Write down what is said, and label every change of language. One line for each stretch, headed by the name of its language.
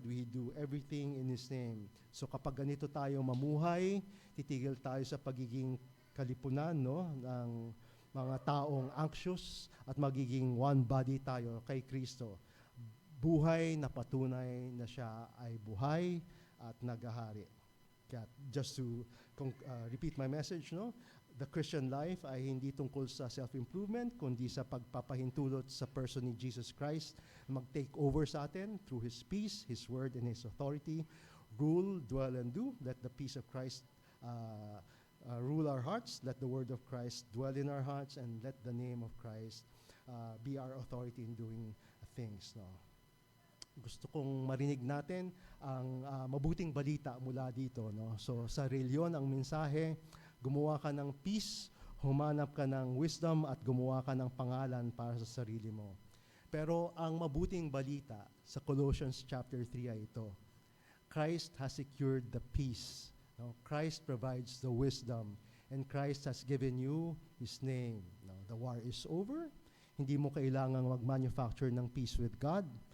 English: We do everything in His name.
Filipino: So kapag ganito tayo mamuhay, titigil tayo sa pagiging kalipunan, no, ng mga taong anxious at magiging
English: one body
Filipino: tayo kay Kristo. Buhay na patunay na siya ay buhay at naghahari.
English: Kaya just to repeat my message, no? The Christian life
Filipino: ay hindi tungkol sa
English: self-improvement,
Filipino: kundi sa pagpapahintulot sa
English: person ni Jesus Christ,
Filipino: mag-take over sa atin
English: through His peace, His word, and His authority. Rule, dwell, and do. Let the peace of Christ rule our hearts. Let the word of Christ dwell in our hearts, and let the name of Christ be our authority in doing things. No?
Filipino: Gusto kong marinig natin ang mabuting balita mula dito. No? So sa reliyon, ang mensahe, gumawa ka ng peace, humanap ka ng wisdom, at gumawa ka ng pangalan para sa sarili mo. Pero ang mabuting balita sa Colossians chapter 3 ay ito.
English: Christ has secured the peace. No? Christ provides the wisdom, and Christ has given you His name. No? The war is over.
Filipino: Hindi mo kailangang mag-manufacture ng
English: peace with God.